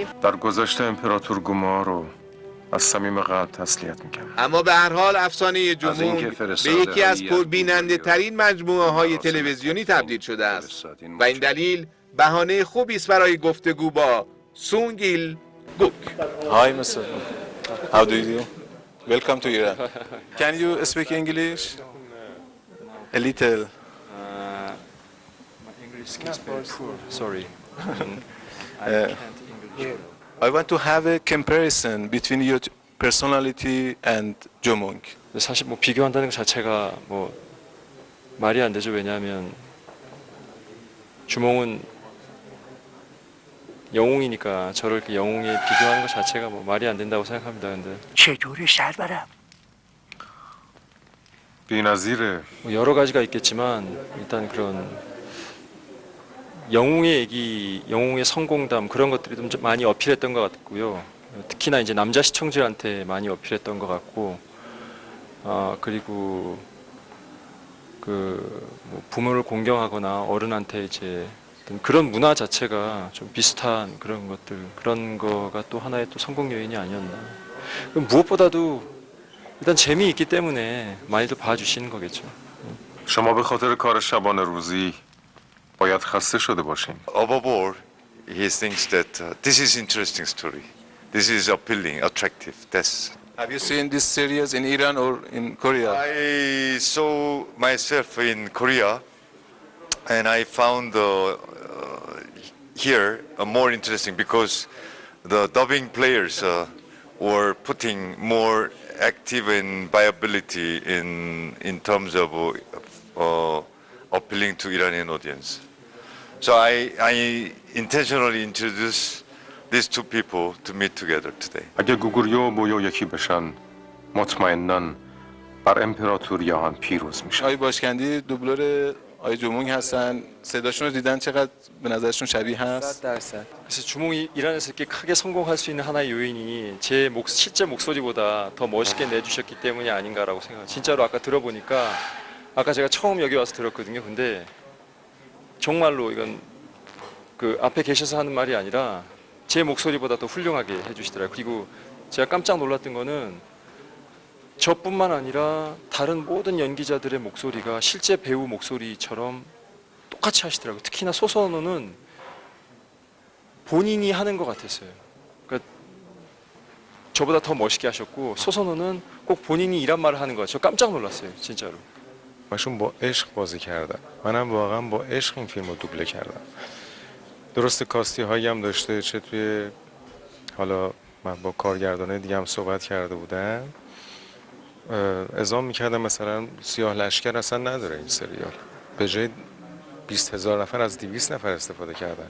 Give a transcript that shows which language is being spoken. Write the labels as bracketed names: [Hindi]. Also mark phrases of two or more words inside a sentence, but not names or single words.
[Persian] در گذشته امپراتور گوما رو از صمیم قلب تسلیت میگم. اما به هر حال افسانه جومونگ به یکی از پربیننده ترین مجموعه های تلویزیونی تبدیل شده است و این دلیل بهانه خوبی است برای گفتگو با سونگ ایل گوک. [English] Hi Mr. How do you do? Welcome to Iran. Can you speak English? A little. My English is very poor. Sorry. I want to have a comparison between your personality and Jomung. [Korean] 사실 뭐 비교한다는 것 자체가 뭐 말이 안 되죠. 왜냐하면 주몽은 영웅이니까 저를 그 영웅에 비교하는 것 자체가 뭐 말이 안 된다고 생각합니다. 근데 [Persian] چجوری شهر برم؟ بی‌نظیره. [Korean] 뭐 여러 가지가 있겠지만 일단 그런 영웅의 얘기, 영웅의 성공담 그런 것들이 좀 많이 어필했던 것 같고요. 특히나 이제 남자 시청자한테 많이 어필했던 것 같고, 그리고 뭐 부모를 공경하거나 어른한테 이제 어떤 그런 문화 자체가 좀 비슷한 그런 것들, 그런 거가 또 하나의 또 성공 요인이 아니었나. 무엇보다도 일단 재미있기 때문에 많이들 봐주시는 거겠죠. [Persian] شما به خاطر کار شبانه روزی باید خسته شده باشین. [English] Above all, he thinks that this is interesting story. This is appealing, attractive. Have you seen this series in Iran or in Korea? I saw myself in Korea, and I found here more interesting because the dubbing players were putting more active and viability in terms of appealing to Iranian audience. So I intentionally introduced these two people to meet together today. [Persian] اگه گوگوریو و بویو یکی بشن مطمئناً بر امپراتوریان پیروز میشن. آقای باشکندی دوبلور آقای جومونگ هستن. صداشون رو دیدن چقدر به نظرشون شبیه هست؟ 100%. [Korean] 그래서 주몽이 이란에서 이렇게 크게 성공할 수 있는 하나의 요인이 실제 목소리보다 더 멋있게 내주셨기 때문이 아닌가라고 생각해요. 진짜로 아까 들어보니까 아까 제가 처음 여기 와서 들었거든요. 근데 정말로 이건 그 앞에 계셔서 하는 말이 아니라 제 목소리보다 더 훌륭하게 해주시더라고요. 그리고 제가 깜짝 놀랐던 거는 저뿐만 아니라 다른 모든 연기자들의 목소리가 실제 배우 목소리처럼 똑같이 하시더라고요. 특히나 소선호는 본인이 하는 것 같았어요. 그러니까 저보다 더 멋있게 하셨고 소선호는 꼭 본인이 이란 말을 하는 거예요. 저 깜짝 놀랐어요. 진짜로. [Persian] همشون با عشق بازی کردن. منم واقعا با عشق این فیلم رو دوبله کردم. درسته کاستی هایی هم داشته، چه توی حالا من با کارگردانه دیگه هم صحبت کرده بودم، اعزام میکردم مثلا سیاه لشکر اصلا نداره این سریال، به جای 20,000 نفر از 200 نفر استفاده کردن.